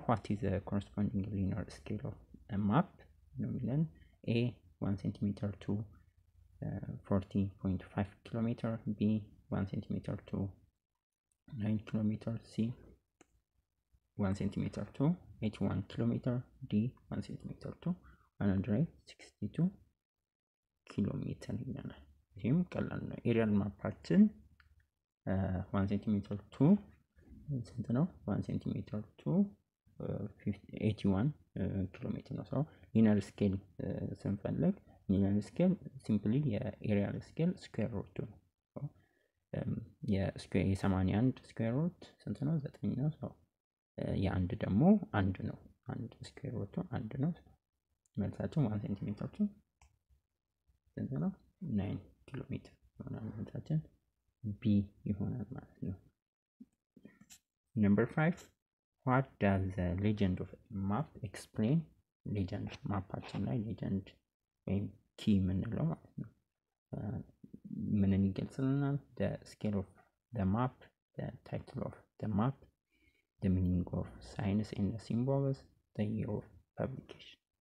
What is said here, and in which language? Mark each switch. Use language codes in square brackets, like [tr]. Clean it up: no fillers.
[en] What is the corresponding linear scale of a map? A 1 centimeter to 40.5 kilometer, B 1 centimeter to 9 kilometer, C 1 centimeter to 81 kilometer, D 1 centimeter to 162 kilometer [am] ይለናል። ይህም ቀላል ነው። ኤሪያል ማፓችን 1 centimeter to ስንት ነው? [en] 1 centimeter to 81 kilometer [am] ነው። ሰው ሊነር ስኬል ስንፈልግ ሊነር ስኬል ሲምፕሊ የኤሪያል ስኬል ስኩዌር ሩት ነው። የ81 ስኩዌር ሩት ስንት ነው? 9 ነው። ሰው የአንድ ደግሞ አንድ ነው። አንድ ስኩዌር ሩት አንድ ነው። መልሳችን 1 ሴንቲሜትር ቱ ስንት ነው? 9 ኪሎ ሜትር ይሆናል። መልሳችን ቢ ይሆናል ማለት ነው። [en] Number 5, what does the legend of map explain? [am] ሌጀንድ ማፓችን ላይ ሌጀንድ ወይም ኪ የምንለው ማለት ነው ምንን ይገልጽልናል? [en] the scale of the map, the title of the map, the meaning of signs and the symbols, the year of publication.